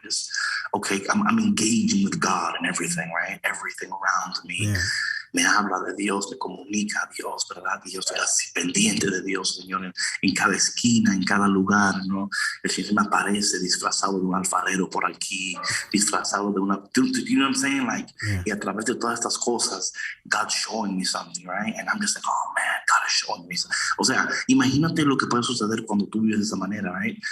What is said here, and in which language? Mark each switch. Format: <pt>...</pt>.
<en>Just, okay, I'm engaging with God and everything, right? Everything around me. Yeah.</en> <es>Me habla de Dios, me comunica a Dios, ¿verdad? Y yo estoy así pendiente de Dios, Señor, en cada esquina, en cada lugar, ¿no? El Señor me aparece disfrazado de un alfarero por aquí, disfrazado de una...</es> <en>You know what I'm saying? Like, Yeah.</en> <es>y a través de todas estas cosas,</es> <en>God's showing me something, right? And I'm just like, oh man, God is showing me something.</en> <es>O sea, imagínate lo que puede suceder cuando tú vives de esa manera, right?</es>